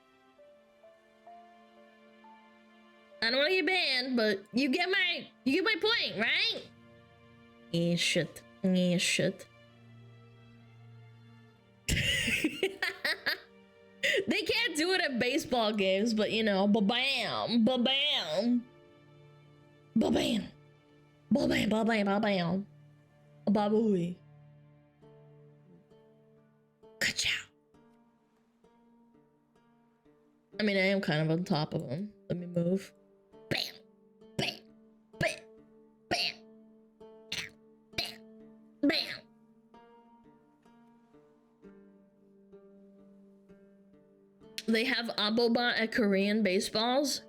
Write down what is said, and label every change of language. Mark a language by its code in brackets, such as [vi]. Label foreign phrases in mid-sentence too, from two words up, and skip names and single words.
[en] I don't want to get banned, but you get my point, right? Yeah, shit. Yeah, shit. They can't do it at baseball games, but you know, ba-bam, ba-bam. Ba-bam. Ba-bam, ba-bam, ba-bam. Ba-booey. Ka-chow. I mean, I am kind of on top of him. Let me move. Bam. Bam. Bam. Bam. Bam. Bam. They have Abobot at Korean baseballs?